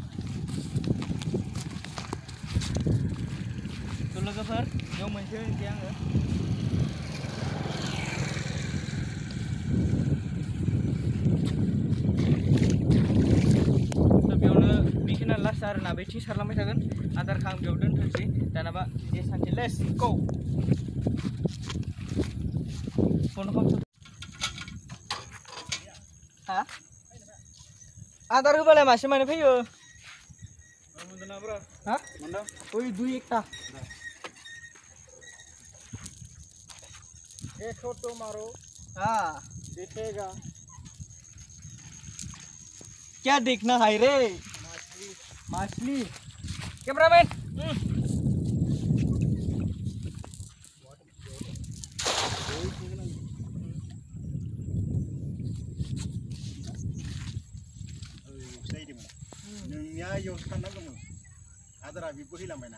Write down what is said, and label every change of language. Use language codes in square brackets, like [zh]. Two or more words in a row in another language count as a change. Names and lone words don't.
[brx] थ' लोगोफोर बेयाव मोनसे होनोसै आङो बेखिनिया लास्ट आरो ना बेथिं सारलांबाय थागोन आदारखौ आं बेयाव दोनथ'नोसै दानाबा जे सानसे [en] let's go [brx] हा आदार होबालाय मासे माने फैयो हा [bn] ওই দুই একটা [hi] तो मारो हाँ दिखेगा क्या देखना है रे मछली कैमरामैन [brx] नोंनिया इयाव साननांगौमोन आदारा बे बोहैलांबायना